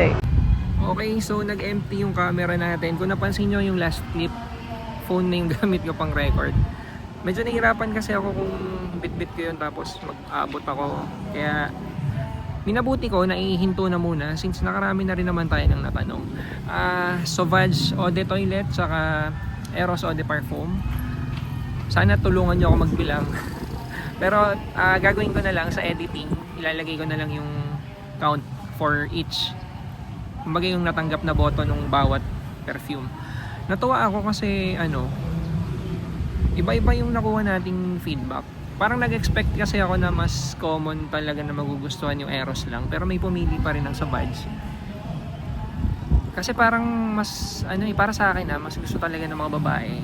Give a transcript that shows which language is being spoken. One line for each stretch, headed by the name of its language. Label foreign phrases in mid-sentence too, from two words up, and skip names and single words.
Filipino: Okay, so nag-empty yung camera natin. Kung napansin nyo yung
English: last clip,
Filipino: phone na yung gamit ko pang record. Medyo nahirapan kasi ako kung bit-bit ko yun tapos mag-abot ako. Kaya minabuti ko na ihinto na muna since nakarami na rin naman tayo ng natanong. Sauvage Eau de Toilette tsaka Eros Eau de Parfum. Sana tulungan nyo ako magbilang. Pero gagawin ko na lang sa editing. Ilalagay ko na lang yung
English: count for each.
Filipino: Kumbaga yung natanggap na boto ng bawat perfume. Natuwa ako kasi iba-iba yung nakuha nating feedback. Parang nag-expect kasi ako na mas common talaga na magugustuhan yung Eros lang. Pero may pumili pa rin ng Sauvage. Kasi parang mas, para sa akin mas gusto talaga ng mga babae.